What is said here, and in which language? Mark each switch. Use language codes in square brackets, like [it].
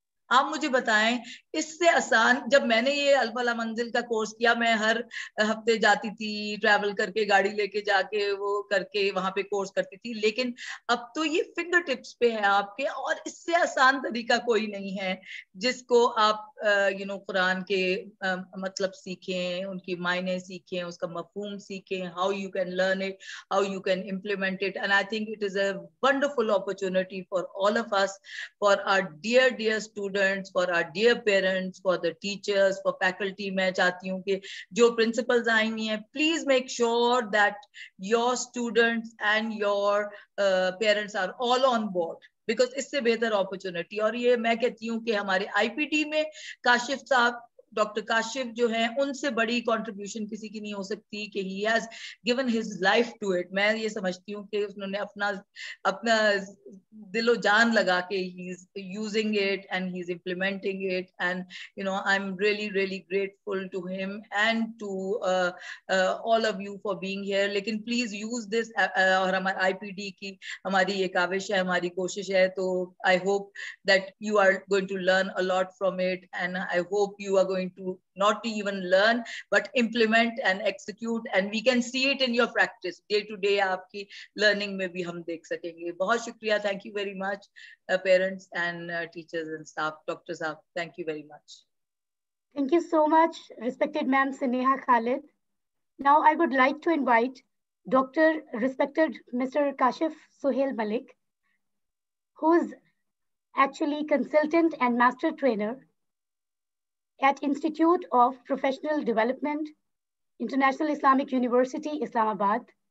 [ur] آپ مجھے بتائیں اس سے آسان, جب میں نے یہ الفلاح منزل کا کورس کیا, میں ہر ہفتے جاتی تھی, ٹریول کر کے گاڑی لے کے جا کے وہ کر کے وہاں پہ کورس کرتی تھی, لیکن اب تو یہ فنگر ٹپس پہ ہے آپ کے, اور اس سے آسان طریقہ کوئی نہیں ہے جس کو آپ قرآن کے مطلب سیکھیں, ان کی معنی سیکھیں, اس کا مفہوم سیکھیں, [en] How you can learn it, how you can implement it. And I think it is a wonderful opportunity for all of us, for our dear students, for our dear parents, for the teachers, for faculty. [ur] میں چاہتی ہوں کہ جو principals آئی ہوئی ہیں, [en] please make sure that your students and your parents are all on board, because [ur] اس سے بہتر [en] opportunity. [ur] اور یہ میں کہتی ہوں کہ ہمارے IPT میں کاشف صاحب, ڈاکٹر کاشف جو ہیں, ان سے بڑی کنٹریبیوشن کسی کی نہیں ہو سکتی کہ [en] he has given his life to it. [ur] میں یہ سمجھتی ہوں کہ انہوں نے اپنا دل و جان لگا کے [en] he is using it and he is implementing it, and I'm really grateful to him and to all of you for being here. لیکن please use this, [ur] اور ہمارا IPD کی ہماری ایک کاوش ہے, ہماری کوشش ہے, [en] تو I hope that you are going to learn a lot from it, and I hope you are going to not even learn but implement and execute, and we can see it in your practice day to day. [ur] آپ کی learning میں بھی ہم دیکھ سکیں گے. بہت شکریہ. [en] thank you very much parents and teachers and staff. Dr. Saab, thank you very much. Thank you so much, respected Ma'am Sneha Khalid. Now I would like to invite respected Mr. Kashif Suhail Malik, who is actually consultant and master trainer at Institute of Professional Development, International Islamic University, Islamabad.